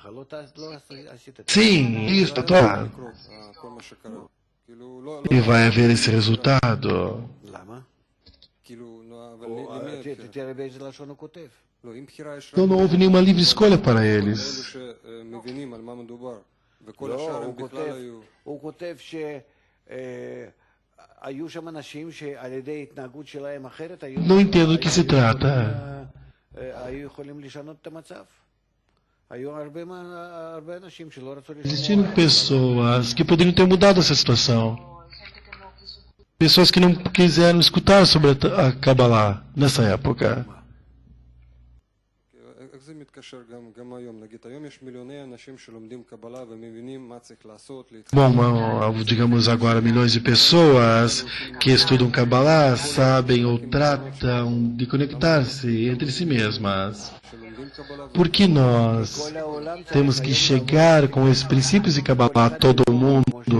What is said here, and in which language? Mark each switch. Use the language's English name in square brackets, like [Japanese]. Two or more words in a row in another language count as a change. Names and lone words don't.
[Portuguese] Sim, isso está. E vai haver esse resultado. Então não houve nenhuma livre escolha para eles. [Hebrew] הוא כותב שהיו שם אנשים שעל ידי התנהגות שלהם אחרת [Portuguese] Não entendo do que se trata. [Hebrew] היו יכולים לשנות את המצב. היו הרבה אנשים שלא רצו לשנות. [Portuguese] Existiram pessoas que poderiam ter mudado essa situação. Pessoas que não quiseram escutar sobre a Kabbalah nessa época. [Hebrew] איך זה מתקשר גם היום? נגיד, היום יש מיליוני אנשים שלומדים קבלה ומבינים מה צריך לעשות. [Portuguese] Bom, digamos agora, milhões de pessoas que estudam Kabbalah sabem ou tratam de conectar-se entre si mesmas. Por que nós temos que chegar com esses princípios de Kabbalah a todo mundo?